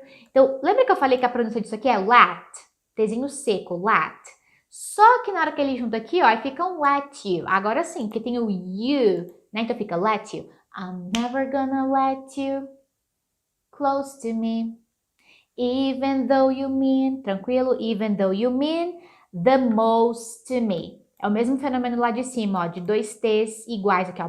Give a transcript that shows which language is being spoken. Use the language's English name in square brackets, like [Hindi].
[Portuguese] Então, lembra que eu falei que a pronúncia disso aqui é let? Tzinho seco, let. Só que na hora que ele junta aqui, ó, aí fica um [English] let you. [Portuguese] Agora sim, porque tem o you, né? Então fica let you. [English] I'm never gonna let you close to me. Even though you mean, [Portuguese] tranquilo? [English] Even though you mean the most to me. [Portuguese] É o mesmo fenômeno lá de cima, ó, de dois T's iguais aqui, ó.